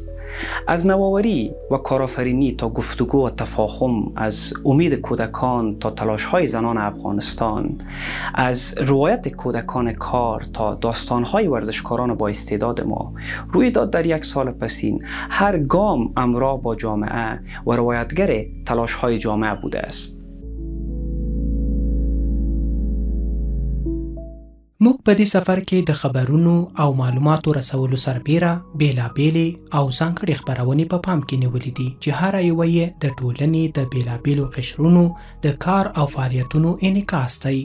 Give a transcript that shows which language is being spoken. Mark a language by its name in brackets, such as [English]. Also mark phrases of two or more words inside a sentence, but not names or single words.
[Persian] از نوآوری و کارآفرینی تا گفتگو و تفاهم، از امید کودکان تا تلاش‌های زنان افغانستان، از روایت کودکان کار تا داستان‌های ورزشکاران با استعداد ما، رویداد در یک سال پسین هر گام همراه با جامعه و روایتگر تلاش‌های جامعه بوده است. [Pashto] موږ په دې سفر کې د خبرونو او معلوماتو رسولو سربیره بیلابیلې او ځانګړې خپرونې په پام کې نیولې دي چې هره یوه یې د ټولنې د بیلابیلو قشرونو د کار او فعالیتونو انعکاس دی.